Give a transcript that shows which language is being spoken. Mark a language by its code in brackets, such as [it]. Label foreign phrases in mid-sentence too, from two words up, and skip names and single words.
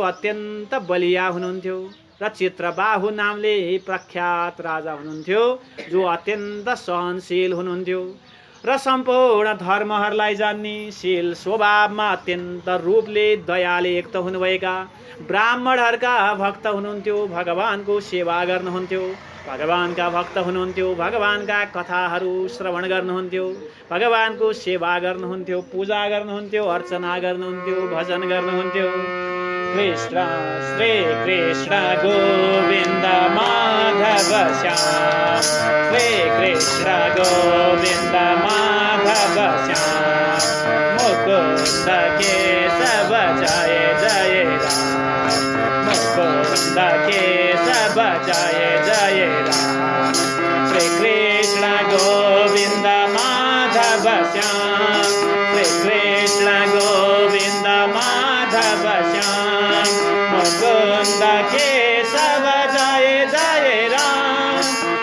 [ne] अत्यन्त बलिया हुनुहुन्थ्यो र चित्रबाहु नामले प्रख्यात राजा हुनुहुन्थ्यो जो अत्यन्त सहनशील हुनुहुन्थ्यो र सम्पूर्ण धर्महरूलाई जान्ने शील स्वभावमा अत्यन्त रूपले दयाले युक्त हुनुभएका ब्राह्मणहरूका भक्त हुनुहुन्थ्यो भगवानको सेवा गर्नुहुन्थ्यो भगवानका भक्त हुनुहुन्थ्यो भगवानका कथाहरू श्रवण गर्नुहुन्थ्यो भगवानको सेवा गर्नुहुन्थ्यो पूजा गर्नुहुन्थ्यो अर्चना गर्नुहुन्थ्यो भजन गर्नुहुन्थ्यो। कृष्ण श्री कृष्ण गोविन्द माधव श्याम श्री कृष्ण गोविन्द माधव श्याम मुकुन्द केशव जय जय राम मुकुन्द केशव जय जय राम श्री कृष्ण गोविन्द माधव श्याम श्री कृष्ण गोविन्द माधव श्याम मुकुन्द केशव जय जय राम